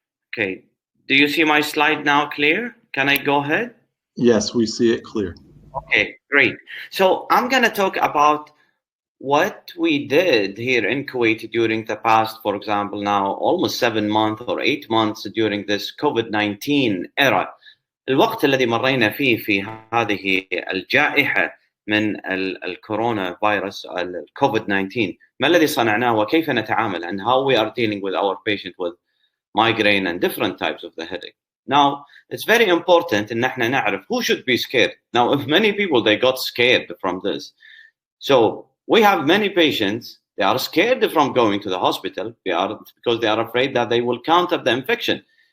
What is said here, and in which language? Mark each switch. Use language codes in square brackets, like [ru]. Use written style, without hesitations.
[en] Okay, do you see my slide now clear? Can I go ahead? Yes, we see it clear. Okay, great. So I'm going to talk about what we did here in Kuwait during the past, for example, now almost 7 months or 8 months during this COVID-19 era. [ar] الوقت الذي مرينا فيه في هذه الجائحة من الكورونا فيروس COVID-19. ما الذي صنعناه وكيف نتعامل, [en] and how we are dealing with our patient with migraine and different types of the headache. Now, it's very important in [ar] احنا نعرف [en] who should be scared. Now, if many people, they got scared from this. So we have many patients, they are scared from going to the hospital because they are afraid that they will counter the infection.